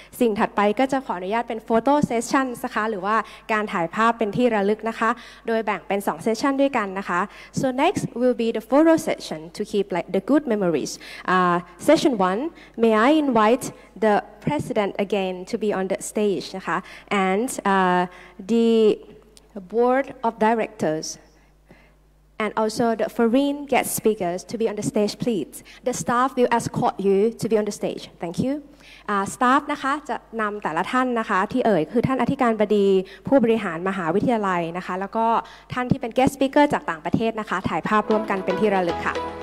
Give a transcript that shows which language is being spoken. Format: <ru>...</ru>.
<th>สิ่งถัดไปก็จะขออนุญาตเป็นโฟโต้เซสชั่นนะคะหรือว่าการถ่ายภาพเป็นที่ระลึกนะคะโดยแบ่งเป็น2เซสชั่นด้วยกันนะคะ</th> <en>so next will be the photo session to keep like the good memories session 1 may I invite the president again to be on the stage</en> <th>นะคะ</th> <en>and the board of directors and also the foreign guest speakers to be on the stage, please. The staff will escort you to be on the stage. Thank you.</en> <th>Staff นะคะจะนำแต่ละท่านนะคะที่เอ่ยคือท่านอธิการบดีผู้บริหารมหาวิทยาลัยนะคะแล้วก็ท่านที่เป็น guest speaker จากต่างประเทศนะคะถ่ายภาพร่วมกันเป็นที่ระลึกค่ะ</th>